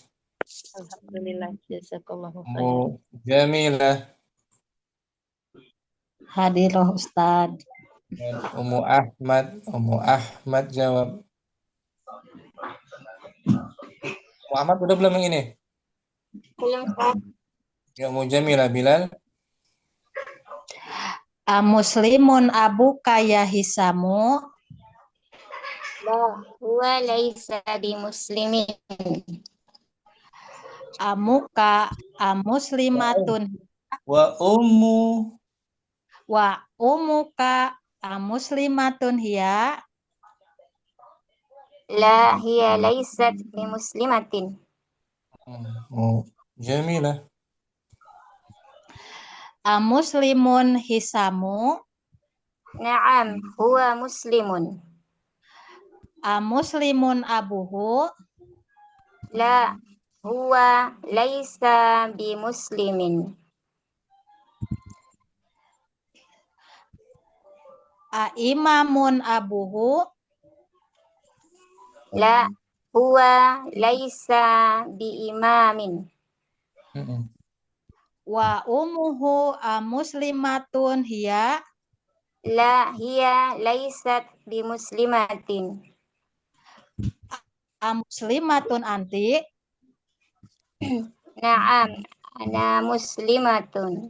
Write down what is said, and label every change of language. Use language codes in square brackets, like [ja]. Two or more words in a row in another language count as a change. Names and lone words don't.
[ar] الحمد لله، جزاك الله Ummu khairan. [id] Jamilah. Hadirah Ustad. Dan Ummu Ahmad jawab. Ummu Ahmad udah belum yang ini? Belum. Ya, Ummu Jamilah, Bilal. [ar] مسلمٌ أبوك يا هشامُ. لا، هو ليس بمسلمٍ. أمك مسلمةٌ. وأمّ. وأمك مسلمةٌ هي. لا، هي ليست بمسلمةٍ. Jamilah. مسلمٌ هشامُ. نعم، هو مسلمٌ. مسلمٌ أبوه. لا، هو ليس بمسلمٍ. أإمامٌ أبوه. لا هو ليس بإمامٍ. وأمه مسلمةٌ هي. لا هي ليست بمسلمةٍ. مسلمةٌ أنتِ. نعم، أنا مسلمةٌ.